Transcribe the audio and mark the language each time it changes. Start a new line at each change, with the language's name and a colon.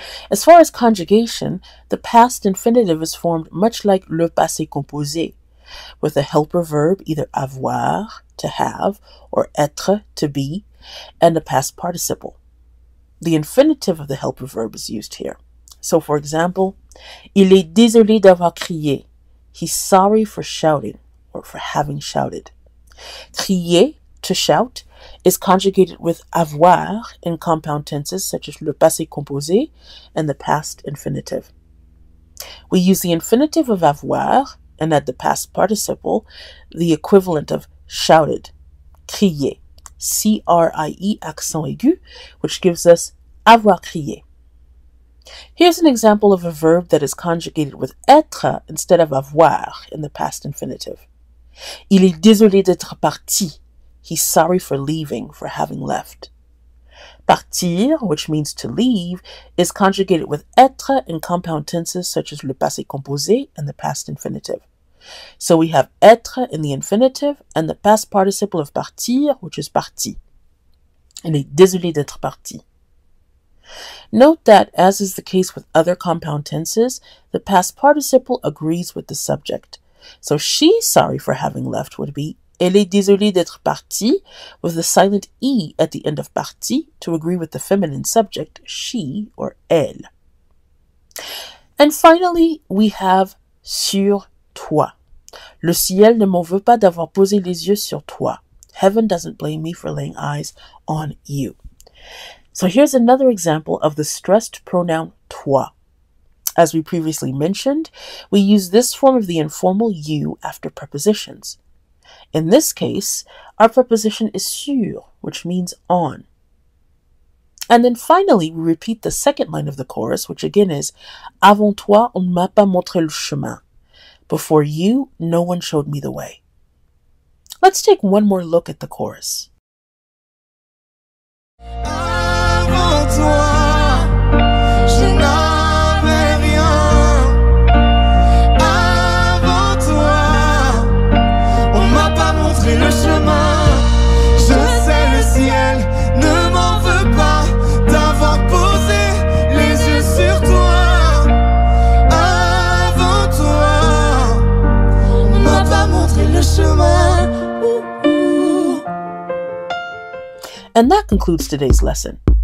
English: As far as conjugation, the past infinitive is formed much like le passé composé, with a helper verb, either avoir, to have, or être, to be, and a past participle. The infinitive of the helper verb is used here. So, for example,
French: il est désolé d'avoir crié.
English: He's sorry for shouting, or for having shouted. Crier, to shout, is conjugated with avoir in compound tenses such as le passé composé and the past infinitive. We use the infinitive of avoir and add the past participle, the equivalent of shouted, crier, C-R-I-E accent aigu, which gives us avoir crié. Here's an example of a verb that is conjugated with être instead of avoir in the past infinitive.
French: Il est désolé d'être parti.
English: He's sorry for leaving, for having left. Partir, which means to leave, is conjugated with être in compound tenses such as le passé composé and the past infinitive. So we have être in the infinitive and the past participle of partir, which is parti.
French: Il est désolé d'être parti.
English: Note that, as is the case with other compound tenses, the past participle agrees with the subject. So she's sorry for having left would be
French: elle est désolée d'être partie,
English: with the silent E at the end of partie to agree with the feminine subject, she or elle. And finally, we have sur toi.
French: Le ciel ne m'en veut pas d'avoir posé les yeux sur toi.
English: Heaven doesn't blame me for laying eyes on you. So here's another example of the stressed pronoun toi. As we previously mentioned, we use this form of the informal you after prepositions. In this case, our preposition is sur, which means on. And then finally, we repeat the second line of the chorus, which again is
French: Avant toi, on ne m'a pas montré le chemin.
English: Before you, no one showed me the way. Let's take one more look at the chorus.
French: Avant toi, je n'avais rien. Avant toi, on m'a pas montré le chemin. Je sais le ciel ne m'en veut pas d'avoir posé les yeux sur toi. Avant toi, on m'a pas montré le chemin.
English: And that concludes today's lesson.